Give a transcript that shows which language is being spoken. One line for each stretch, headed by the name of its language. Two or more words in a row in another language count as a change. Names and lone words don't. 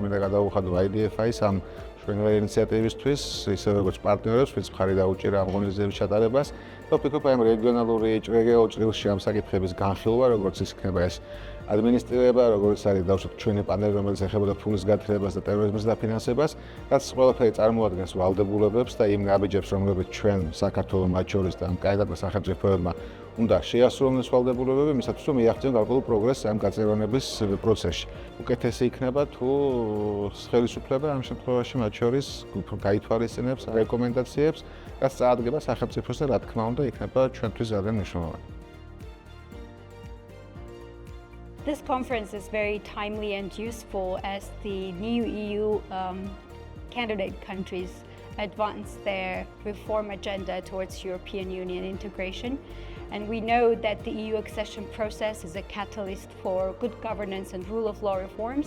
Georgian: მინდა გადაუხადო IDFI-ს ამ ჩვენგვარი ინიციატივისთვის, ისე როგორც პარტნიორებს, ვინც მხარი დაუჭირა ამ ღონისძიების ჩატარებას და ვფიქრობ, აი ამ რეგიონალური ჭრილში ამ საკითხების განხილვა, როგორც ის იქნება ეს ადმინისტრირება, როგორც არის დავუშვათ ჩვენი პანელი, რომელიც ეხებოდა ფულის გათხრებას და ტერორიზმის დაფინანსებას, რაც ყველაფერი წარმოადგენს ვალდებულებებს და იმ ნაბიჯებს, რომლებიც ჩვენ საქართველოს მათ შორის და ამ კანდიდატ სახელმწიფოებმა უნდა შეასრულონ ეს ვალდებულებები, იმისათვის რომ მიაღწიონ გარკვეულ პროგრესს ამ გაწევრიანების პროცესში. უკეთესი იქნება თუ ხელისუფლება ამ შემთხვევაში მათ შორის გაითვალისწინებს რეკომენდაციებს, რაც წაადგება სახელმწიფოს და რა თქმა უნდა იქნება ჩვენთვის ძალიან მნიშვნელოვანი.
English: This conference is very timely and useful as the new EU candidate countries advance their reform agenda towards European Union integration. And we know that the EU accession process is a catalyst for good governance and rule of law reforms.